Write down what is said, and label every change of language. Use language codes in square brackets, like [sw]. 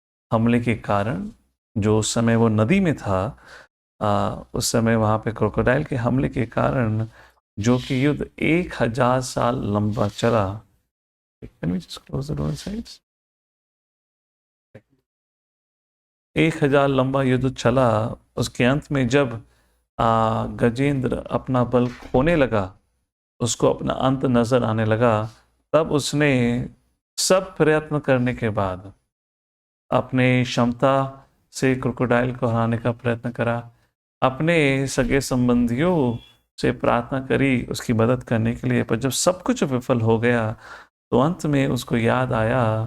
[hi] हमले के कारण, जो उस समय वो नदी में था, उस समय वहाँ पे क्रोकोडाइल के हमले के कारण जो कि युद्ध 1000 साल लंबा चला। [en] Can we just close the door sides? [hi] 1000 लंबा युद्ध चला। उसके अंत में जब गजेंद्र अपना बल खोने लगा, उसको अपना अंत नजर आने लगा, तब उसने सब प्रयत्न करने के बाद अपने क्षमता से क्रोकोडाइल को हराने का प्रयत्न करा, अपने सगे संबंधियों से प्रार्थना करी उसकी मदद करने के लिए, पर जब सब कुछ विफल हो गया तो अंत में उसको याद आया